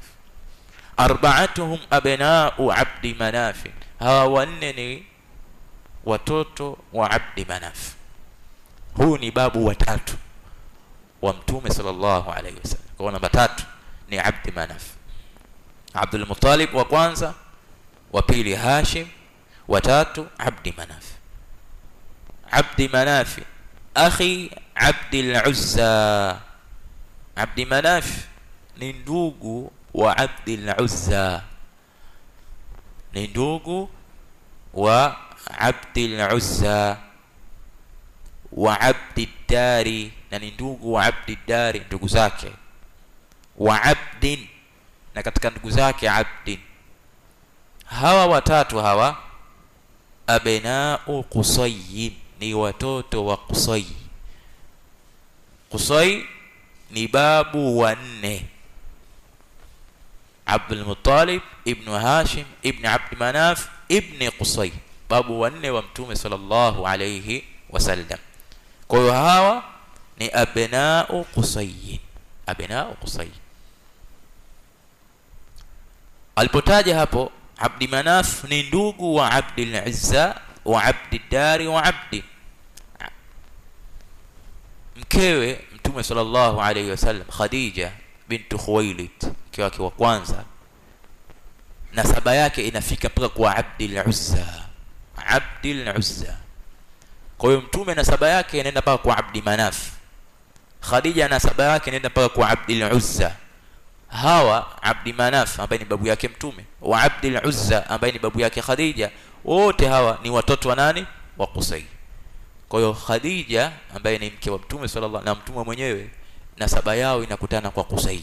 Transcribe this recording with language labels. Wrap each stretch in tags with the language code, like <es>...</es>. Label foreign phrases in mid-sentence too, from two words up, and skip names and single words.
<ar>أربعتهم أبناء عبد مناف,</ar> <sw>hawa wanne ni watoto wa Abdi Manaf. Huu ni babu wa 3 wa mtume</sw> <ar>صلى الله عليه وسلم.</ar> <sw>Kwa namba 3 ni Abdi Manaf. Abdul Muttalib wa kwanza, wa pili Hashim, wa 3 Abdi Manaf.</sw> <ar>عبد مناف أخي عبد العزى.</ar> <sw>Abdi Manaf ni ndugu wa Abdi al-Uzza, ni ndugu wa Abdi al-Uzza wa Abdi Dari, na ni ndugu wa Abdi Dari, ndugu zake wa Abdin, na katika ndugu zake Abdin. Hawa watatu hawa abna'u Qusay, ni watoto wa Qusay. Qusay ni babu wa 4, Abdul Muttalib ibn Hashim ibn Abd Manaf ibn Qusay, babu wa 4 wa mtume</sw> <ar>صلى الله عليه وسلم.</ar> <sw>Kwa hiyo hawa ni abna'u Qusay, abna'u Qusay. Alipotaja hapo Abdi Manaf ni ndugu wa Abdi al-Uzza wa Abdi Dari wa Abdi, mkewe mtume</sw> <ar>صلى الله عليه وسلم</ar> <sw>Khadija bintu Khuwailid, mke wake wa kwanza, nasaba yake inafika mpaka kwa Abdi al-Uzza, Abdi al-Uzza. Kwa hiyo mtume nasaba yake inaenda mpaka kwa Abdi Manaf, Khadija nasaba yake inaenda mpaka kwa Abdul Uzza. Hawa Abdi Manaf ambaye ni babu yake mtume wa Abdul Uzza ambaye ni babu yake Khadija, wote hawa ni watoto wa nani? Wa Qusay. Kwa hiyo Khadija ambaye ni mke wa mtume sallallahu na mtume mwenyewe, nasaba yao inakutana kwa Qusay.</sw>